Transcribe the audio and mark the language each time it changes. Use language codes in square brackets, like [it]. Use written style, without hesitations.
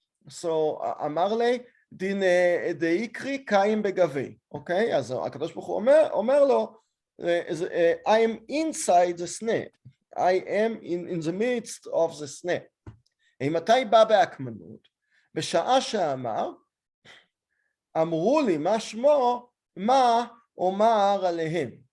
[he] So אמר לי, דין דאיקרי קיים בגבי, אוקיי? אז הקדוש ברוך הוא אומר לו, [en] I am inside the snare, I am in the midst of the snare. [he] מתי בא בהקמנות? בשעה שאמר, אמרו לי מה שמו, מה אומר עליהם.